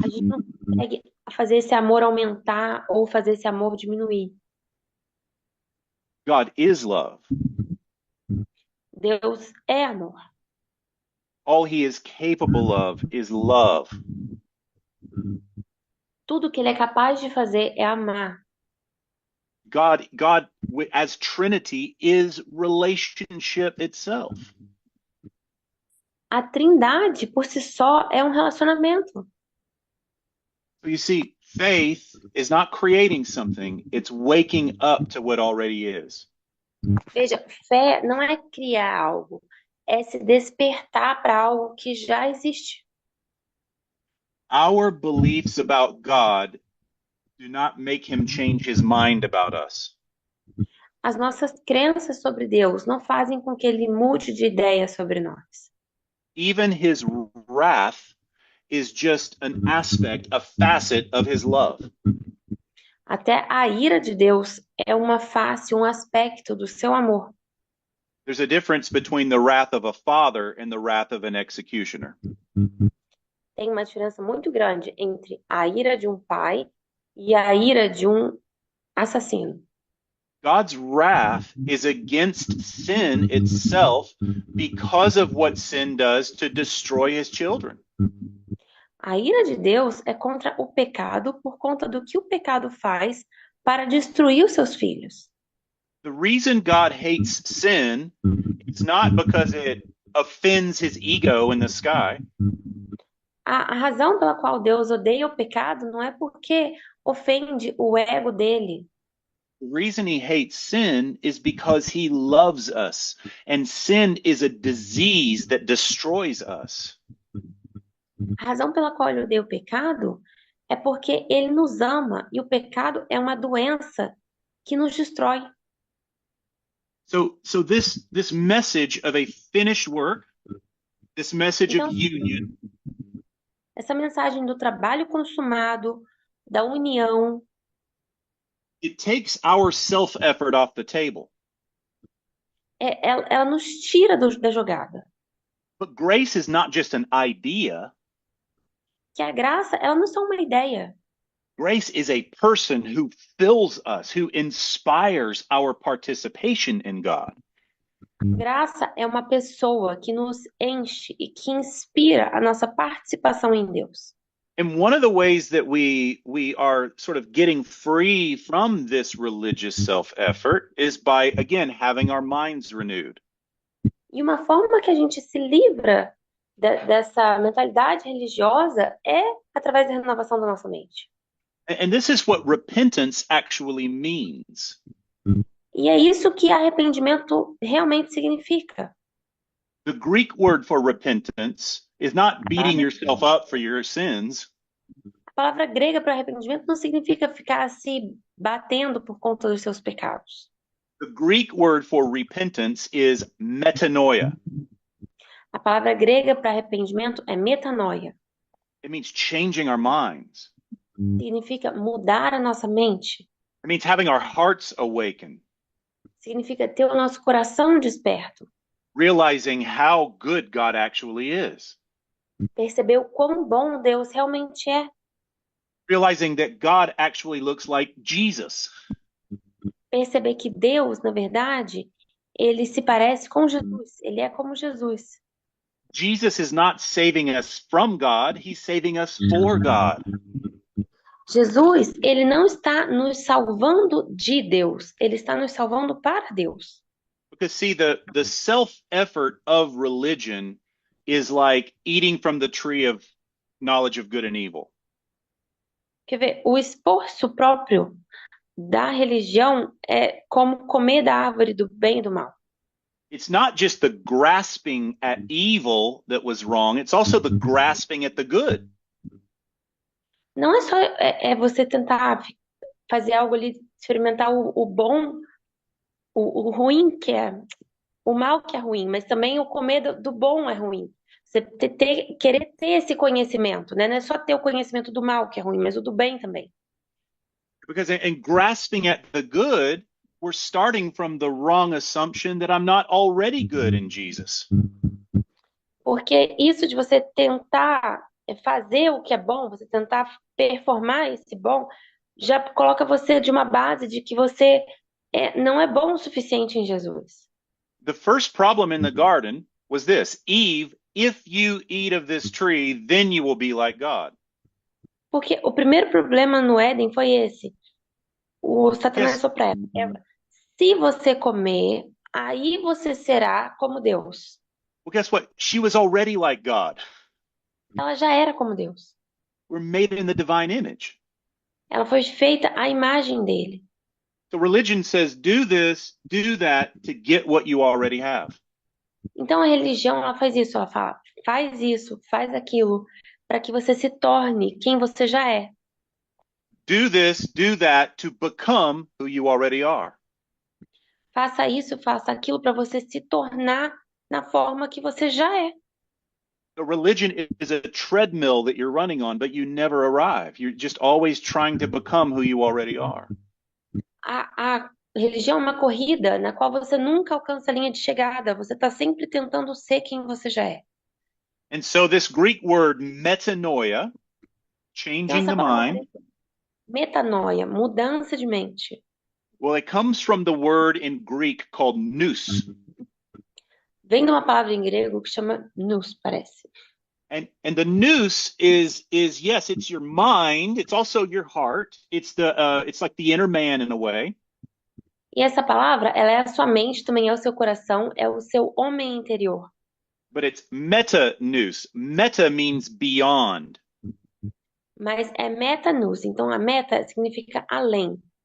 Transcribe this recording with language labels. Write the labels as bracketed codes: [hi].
[pt] A gente não consegue fazer esse amor aumentar ou fazer esse amor diminuir. [en] God is love. [pt] Deus é amor. [en] All he is capable of is love. [pt] Tudo que ele é capaz de fazer é amar. [en] God as Trinity is relationship itself. [pt] A Trindade por si só é um relacionamento. [en] So you see, faith is not creating something, it's waking up to what already is. [pt] Veja, fé não é criar algo, é se despertar para algo que já existe. [en] Our beliefs about God do not make him change his mind about us. [pt] As nossas crenças sobre Deus não fazem com que ele mude de ideia sobre nós. [en] Even his wrath is just an aspect, a facet of his love. [pt] Até a ira de Deus é uma face, um aspecto do seu amor. [en] There's a difference between the wrath of a father and the wrath of an executioner. [pt] Tem uma diferença muito grande entre a ira de um pai e a ira de um assassino. [en] God's wrath is against sin itself because of what sin does to destroy his children. [pt] A ira de Deus é contra o pecado por conta do que o pecado faz para destruir os seus filhos. [en] The reason God hates sin is not because it offends his ego in the sky. [pt] A razão pela qual Deus odeia o pecado não é porque ofende o ego dele. [en] The reason he hates sin is because he loves us, and sin is a disease that destroys us. [pt] A razão pela qual ele odeia o pecado é porque ele nos ama e o pecado é uma doença que nos destrói. [en] So this message of a finished work, this message [pt] Então, [en] of union, [pt] essa mensagem do trabalho consumado, da união, [en] it takes our self-effort off the table. [pt] ela nos tira da jogada. [en] But grace is not just an idea. [pt] Que a graça, ela não é só uma ideia. [en] Grace is a person who fills us, who inspires our participation in God. [pt] Graça é uma pessoa que nos enche e que inspira a nossa participação em Deus. [en] And one of the ways that we are sort of getting free from this religious self-effort is by, again, having our minds renewed. [pt] E uma forma que a gente se livra dessa mentalidade religiosa é através da renovação da nossa mente. [en] And this is what repentance actually means. [pt] E é isso que arrependimento realmente significa. [en] The Greek word for repentance is not beating yourself up for your sins. [pt] A palavra grega para arrependimento não significa ficar se batendo por conta dos seus pecados. [en] The Greek word for repentance is metanoia. [pt] A palavra grega para arrependimento é metanoia. [en] It means changing our minds. [pt] Significa mudar a nossa mente. [en] It means having our hearts awaken. [pt] Significa ter o nosso coração desperto. [en] Realizing how good God actually is. [pt] Perceber o quão bom Deus realmente é. [en] Realizing that God actually looks like Jesus. [pt] Perceber que Deus, na verdade, ele se parece com Jesus. Ele é como Jesus. [en] Jesus is not saving us from God, he's saving us for God. [pt] Jesus, ele não está nos salvando de Deus, ele está nos salvando para Deus. [en] Because see, the self-effort of religion is like eating from the tree of knowledge of good and evil. [pt] Quer ver? O esforço próprio da religião é como comer da árvore do bem e do mal. [en] It's not just the grasping at evil that was wrong, it's also the grasping at the good. [pt] Não é só você tentar fazer algo ali, experimentar o bom, o ruim que é, o mal que é ruim, mas também o comer do bom é ruim. Você querer ter esse conhecimento, né? Não é só ter o conhecimento do mal que é ruim, mas o do bem também. [en] Because in grasping at the good, we're starting from the wrong assumption that I'm not already good in Jesus. [pt] Porque isso de você tentar fazer o que é bom, você tentar performar esse bom, já coloca você de uma base de que você não é bom o suficiente em Jesus. [en] The first problem in the garden was this: Eve, if you eat of this tree, then you will be like God. [pt] Porque o primeiro problema no Éden foi esse. O Satanás falou para Eva, se você comer, aí você será como Deus. [en] Well, guess what? She was already like God. [pt] Ela já era como Deus. [en] We're made in the divine image. [pt] Ela foi feita à imagem dele. [en] So religion says, do this, do that to get what you already have. [pt] Então a religião, ela faz isso, ela fala, faz isso, faz aquilo, para que você se torne quem você já é. [en] Do this, do that to become who you already are. [pt] Faça isso, faça aquilo para você se tornar na forma que você já é. [en] A religion is a treadmill that you're running on, but you never arrive. You're just always trying to become who you already are. [pt] A religião é uma corrida na qual você nunca alcança a linha de chegada. Você está sempre tentando ser quem você já é. [en] And so this Greek word metanoia, [pt] Então, [en] changing [pt] essa [en] the [pt] palavra [en] mind, [pt] grega, metanoia, mudança de mente, [en] well, it comes from the word in Greek called nous. [pt] vem de uma palavra em grego que chama nous, parece. [en] And the nous is yes, it's your mind. It's also your heart. It's like the inner man in a way. [pt] E essa palavra, ela é a sua mente, também é o seu coração, é o seu homem interior. [en] But it's meta nous. Meta means beyond. [pt] Mas é meta-nous, então a meta significa além.